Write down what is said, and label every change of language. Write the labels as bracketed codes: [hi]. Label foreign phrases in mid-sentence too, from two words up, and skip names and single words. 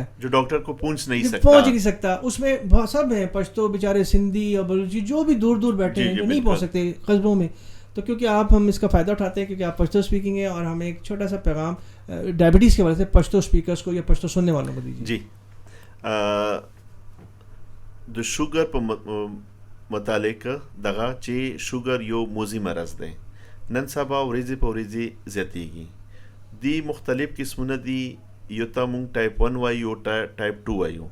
[ur] جو ڈاکٹر کو پہنچ نہیں سکتا، اس میں سب ہیں پشتو بیچارے، سندھی اور بلوچی جو بھی دور دور بیٹھے ہیں جو نہیں پہنچ سکتے قصبوں میں. تو کیونکہ آپ ہم اس کا فائدہ اٹھاتے ہیں کیونکہ آپ پشتو اسپیکنگ ہے، اور ہمیں ایک چھوٹا سا پیغام ڈائبٹیز کے حوالے سے پشتو اسپیکرز کو یا پشتو سننے والوں کو دیجیے. [ps] جی د شوگر په متعلق دغه چې شوگر یو موذي مرض دی، نن سبا ورځې په ورځې زیاتیږي. دی مختلف قسمونه دي، یو ته مونږ ټایپ 1 وایو، ټایپ 2 وایو.